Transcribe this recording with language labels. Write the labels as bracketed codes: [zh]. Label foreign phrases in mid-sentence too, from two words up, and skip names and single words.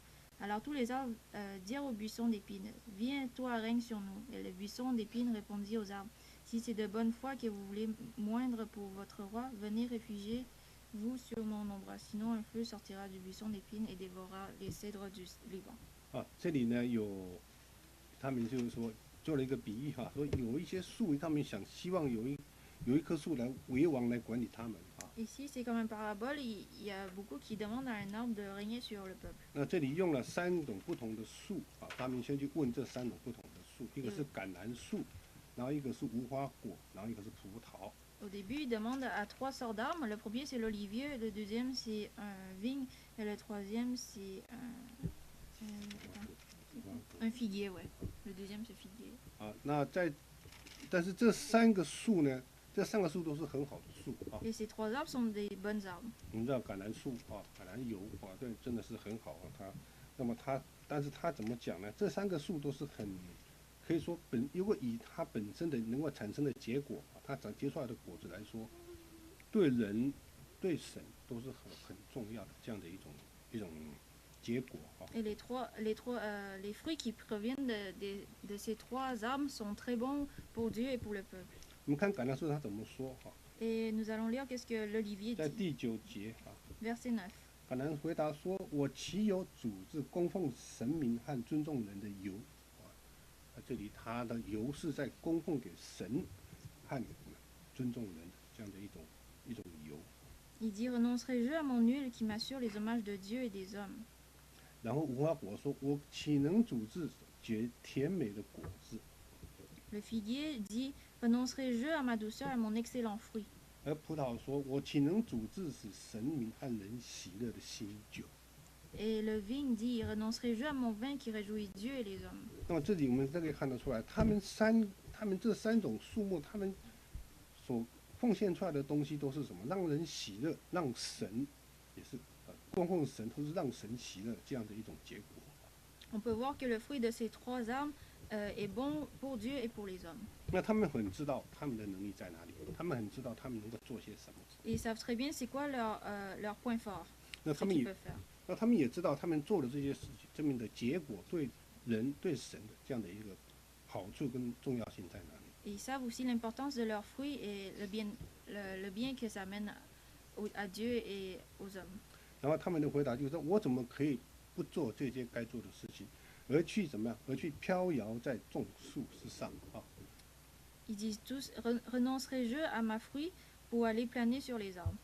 [fr] Alors tous les arbres dirent au buisson d'épines: Viens, toi, règne sur nous. Et le buisson d'épines répondit aux arbres: Si c'est de bonne foi que vous voulez moindre pour votre roi, venez, réfugiez-vous sur mon ombre. Sinon un feu sortira du buisson d'épines et dévorera les cèdres du Liban. [zh] 这里呢他们就是说做了一个比喻说有一些树，他们希望有一棵树来为王来管理他们 [fr] Ici, c'est comme une parabole. Il y a beaucoup qui demandent à un arbre de régner sur le peuple. [zh] 那这里用了3种不同的树他们先去问这3种不同的树，一个是橄榄树，然后一个是无花果，然后一个是葡萄。 [fr] Au début, il demande à 3 sortes d'arbres. Le premier, c'est l'olivier, le deuxième, c'est un vigne, et le troisième, c'est un figuier, ouais. Le deuxième, c'est figuier. [zh] 但是这3个树呢，这3个树都是很好的树 [fr] Et ces 3 arbres sont des bons arbres. [zh] 我们知道橄榄树橄榄油对，真的是很好但是它怎么讲呢？这3个树都是可以说如果以它本身的能够产生的结果它结出来的果子来说，对人对神都是很重要的这样的一种结果 [fr] Et les fruits qui proviennent de ces 3 arbres sont très bons pour Dieu et pour le peuple. [zh] 我们看橄榄树它怎么说 [fr] Et nous allons lire qu'est-ce que l'olivier [zh] 在 [fr] dit. [zh] 第9节 [fr] Verset 9. [zh] 橄榄回答说：“我岂有主治供奉神明和尊重人的油？” 这里他的油是在供奉给神和尊重人这样的一种油。 [fr] Il dit: Renoncerai-je à mon huile qui m'assure les hommages de Dieu et des hommes? [zh] 然后无花果说：“我岂能主治结甜美的果子？” [fr] Le figuier dit: Renoncerai-je à ma douceur et à mon excellent fruit? [zh] 而葡萄说：“我岂能主治使神明和人喜乐的新酒？” [fr] Et le vigne dit: Renoncerai-je à mon vin qui réjouit Dieu et les hommes? [zh] 那么这里我们可以看得出来，他们这3种树木，他们所奉献出来的东西都是什么？让人喜乐，让神也是供奉神，都是让神喜乐这样的一种结果。 [fr] On peut voir que le fruit de ces 3 arbres est bon pour Dieu et pour les hommes. [zh] 那他们很知道他们的能力在哪里，他们很知道他们能够做些什么。 [fr] Et ils savent très bien c'est quoi leur point fort, [zh] 那 [fr] ce [zh] 他们 [fr] qu'ils [zh] 也 [fr] peuvent faire. [zh] 那他们也知道他们做的这些事情，这面的结果对人对神的这样的一个好处跟重要性在哪里。 [fr] Et ils savent aussi l'importance de leurs fruits et le bien que ça amène à Dieu et aux hommes. [zh] 然后他们的回答就是说：“我怎么可以不做这些该做的事情，而去怎么样？而去飘摇在众树之上 [fr] Ils disent tous: Renoncerai-je à ma fruit pour aller planer sur les arbres?